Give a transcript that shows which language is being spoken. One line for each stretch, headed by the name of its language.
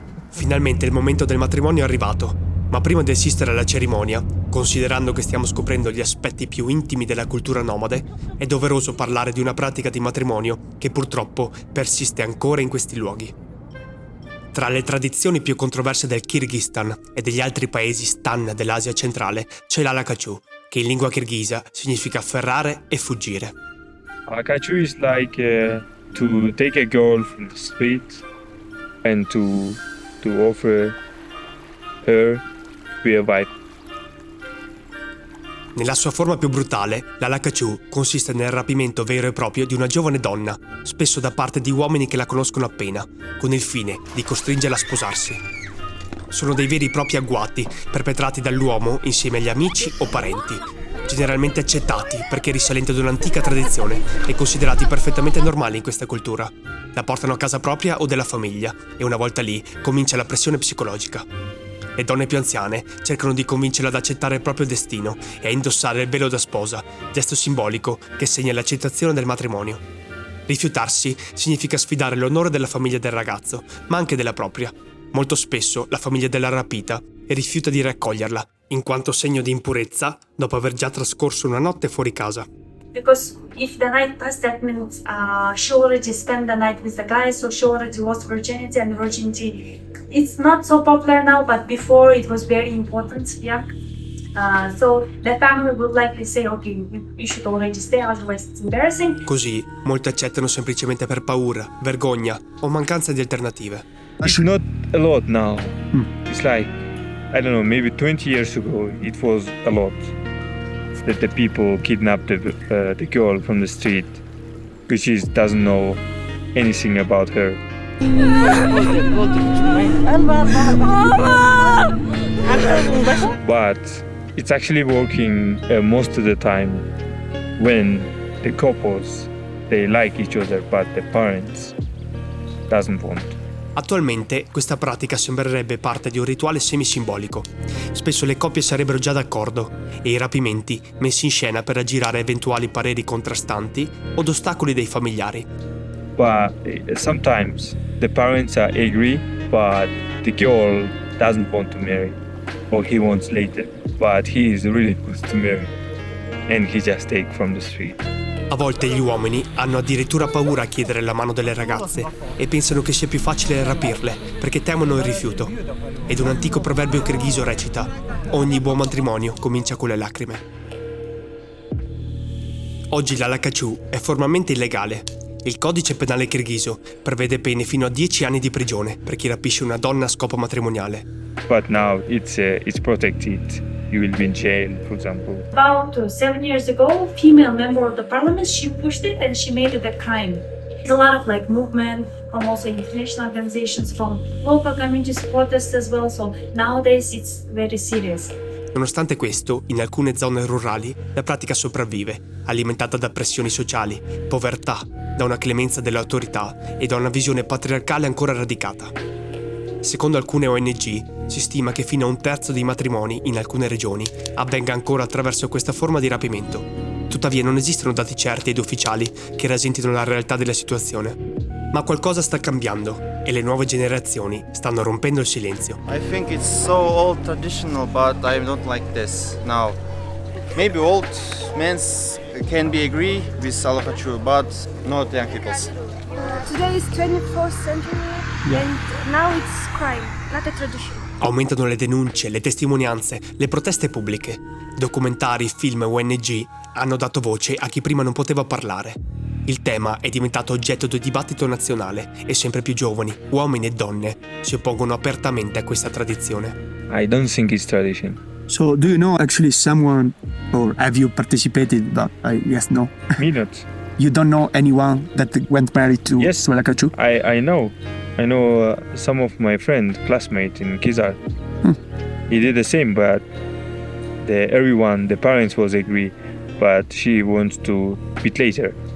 Italian: Finalmente il momento del matrimonio è arrivato, ma prima di assistere alla cerimonia, considerando che stiamo scoprendo gli aspetti più intimi della cultura nomade, è doveroso parlare di una pratica di matrimonio che purtroppo persiste ancora in questi luoghi. Tra le tradizioni più controverse del Kirghizistan e degli altri paesi stan dell'Asia centrale c'è l'Alakachu, che in lingua kirghisa significa afferrare e fuggire.
English: Alakachu is like to take a girl from the street and to offer her to be a wife.
Italian: Nella sua forma più brutale, l'Alakachu consiste nel rapimento vero e proprio di una giovane donna, spesso da parte di uomini che la conoscono appena, con il fine di costringerla a sposarsi. Sono dei veri e propri agguati perpetrati dall'uomo insieme agli amici o parenti, generalmente accettati perché risalenti ad un'antica tradizione e considerati perfettamente normali in questa cultura. La portano a casa propria o della famiglia e una volta lì comincia la pressione psicologica. Le donne più anziane cercano di convincerla ad accettare il proprio destino e a indossare il velo da sposa, gesto simbolico che segna l'accettazione del matrimonio. Rifiutarsi significa sfidare l'onore della famiglia del ragazzo, ma anche della propria. Molto spesso la famiglia della rapita rifiuta di raccoglierla, in quanto segno di impurezza dopo aver già trascorso una notte fuori casa.
English: Because if the night passed, that means she already spent the night with the guy, so she already lost virginity, and virginity, it's not so popular now, but before it was very important, yeah. So the family would likely say, okay, you should already stay, otherwise it's embarrassing.
Italian: Così, molti accettano semplicemente per paura, vergogna o mancanza di alternative.
English: It's not a lot now. It's like, I don't know, maybe 20 years ago it was a lot that the people kidnapped the girl from the street because she doesn't know anything about her. But it's actually working most of the time when the couples, they like each other but the parents doesn't want.
Italian: Attualmente questa pratica sembrerebbe parte di un rituale semisimbolico. Spesso le coppie sarebbero già d'accordo e i rapimenti messi in scena per aggirare eventuali pareri contrastanti o ostacoli dei familiari.
English: But sometimes the parents are agree, but the girl doesn't want to marry, or he wants later, but he is really wants to marry, and he just take from the street.
Italian: A volte gli uomini hanno addirittura paura a chiedere la mano delle ragazze e pensano che sia più facile rapirle perché temono il rifiuto. Ed un antico proverbio kirghizo recita: ogni buon matrimonio comincia con le lacrime. Oggi l'Alakachù è formalmente illegale. Il codice penale kirghizo prevede pene fino a 10 anni di prigione per chi rapisce una donna a scopo matrimoniale.
English: But now it's protected. You will be in jail, for example. About 7 years ago, female member of the parliament, she pushed it and she made it a crime. There's a lot of like movement from also international organizations, from local communities, protests as well. So nowadays it's very serious.
Italian: Nonostante questo, in alcune zone rurali la pratica sopravvive, alimentata da pressioni sociali, povertà, da una clemenza delle autorità e da una visione patriarcale ancora radicata. Secondo alcune ONG, si stima che fino a 1/3 dei matrimoni in alcune regioni avvenga ancora attraverso questa forma di rapimento. Tuttavia non esistono dati certi ed ufficiali che rasentino la realtà della situazione. Ma qualcosa sta cambiando e le nuove generazioni stanno rompendo il silenzio.
English: I think it's so old traditional, but I don't like this now. Maybe old men can be agree with Alakachù, but not young people. Today is 24th century and now it's crime, not a tradition.
Italian: Aumentano le denunce, le testimonianze, le proteste pubbliche. Documentari, film e ONG hanno dato voce a chi prima non poteva parlare. Il tema è diventato oggetto di dibattito nazionale e sempre più giovani, uomini e donne, si oppongono apertamente a questa tradizione.
English: I don't think it's tradition. So, do you know actually someone, or have you participated? But I guess no. Me not. You don't know anyone that went married to Alakachù? I know. I know some of my friend, classmate in Kizar. He did the same, but everyone, the parents was agree, but she wants to bit later.